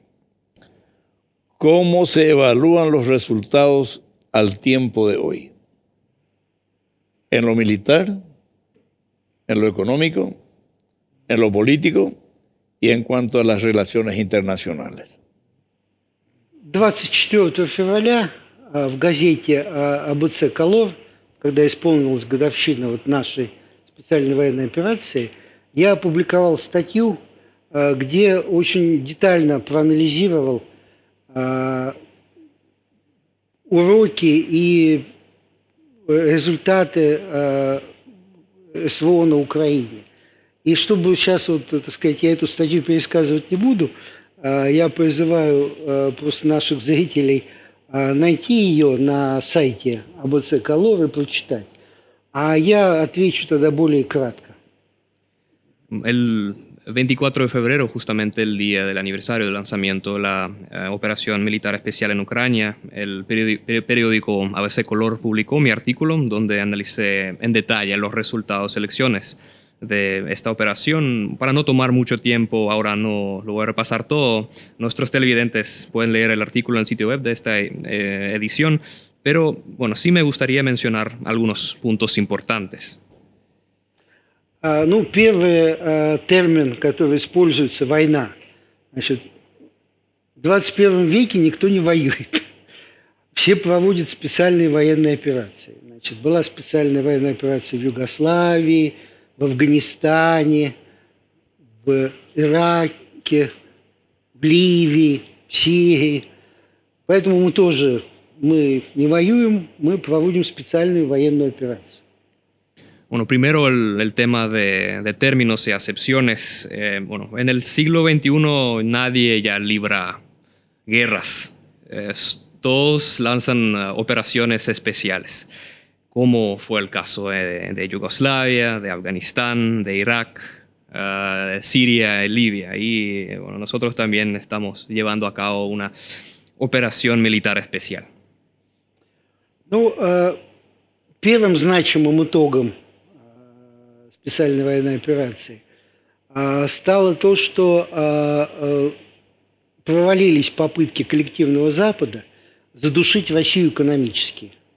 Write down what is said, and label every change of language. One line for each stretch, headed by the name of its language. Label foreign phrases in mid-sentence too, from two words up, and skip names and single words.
Spanish: ¿Cómo se evalúan los resultados al tiempo de hoy? ¿En lo militar, en lo económico, en lo político y en cuanto a las relaciones internacionales?
Russian: 24 февраля в газете АБЦ «Колор», когда исполнилась годовщина вот нашей специальной военной операции, я опубликовал статью, где очень детально проанализировал уроки и результаты СВО на Украине. И чтобы сейчас, вот, так сказать, я эту статью пересказывать не буду, я призываю просто наших зрителей найти ее на сайте АБЦ «Колор» и прочитать. А я отвечу тогда более кратко.
Spanish: El 24 de febrero, justamente el día del aniversario del lanzamiento de la operación militar especial en Ucrania, el periódico ABC Color publicó mi artículo donde analicé en detalle los resultados de elecciones de esta operación. Para no tomar mucho tiempo, ahora no lo voy a repasar todo. Nuestros televidentes pueden leer el artículo en el sitio web de esta edición, pero bueno, sí me gustaría mencionar algunos puntos importantes.
Russian: Ну, первый термин, который используется, война. Значит, в 21 веке никто не воюет. Все проводят специальные военные операции. Значит, была специальная военная операция в Югославии, в Афганистане, в Ираке, в Ливии, в Сирии. Поэтому мы не воюем, мы проводим специальную военную операцию.
Spanish: Bueno, primero el tema de términos y acepciones. Bueno, en el siglo XXI nadie ya libra guerras. Todos lanzan operaciones especiales, como fue el caso de Yugoslavia, de Afganistán, de Irak, de Siria y Libia. Y bueno, nosotros también estamos llevando a cabo una operación militar especial.
Russian: Ну, первым значимым итогом специальной военной операции стало то, что провалились попытки коллективного Запада задушить Россию экономически.